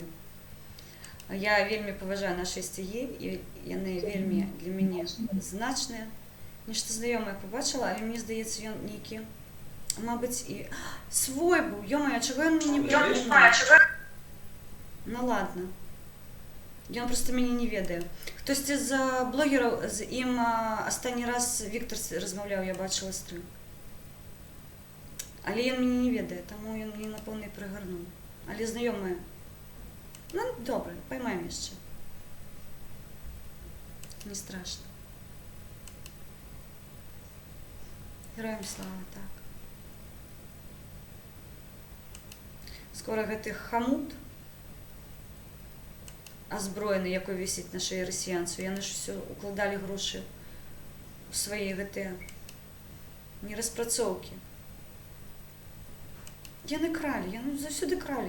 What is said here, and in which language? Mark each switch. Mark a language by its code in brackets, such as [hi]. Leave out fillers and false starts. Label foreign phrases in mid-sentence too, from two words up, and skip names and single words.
[uk] Я вельми поважаю наші стихи, і вони вельми для мене значні. Нечто знайоме побачила, але мені здається, він некий, мабуть, і свой був. Йо-моє, чого він мені не придумав? [ru] Ну ладно. [be] Ён просто мяне не ведае. Хтосьці з блогераў, з ім астанні раз Віктор размаўляў, я бачыла стрым. Але ён мяне не ведае, таму ён мне напэўна і прыгарнуў. Але знаёмыя. Ну, добра, поймаем яшчэ. [ru] Не страшно. [uk] Героям слава, так. [be] Скоро гэты хамут азброены, якой вісіць на шеі расіянцу. Яны ж все укладалі грошы у свае гэтыя нераспрацоўкі. Яны кралі, яны заўсёды кралі.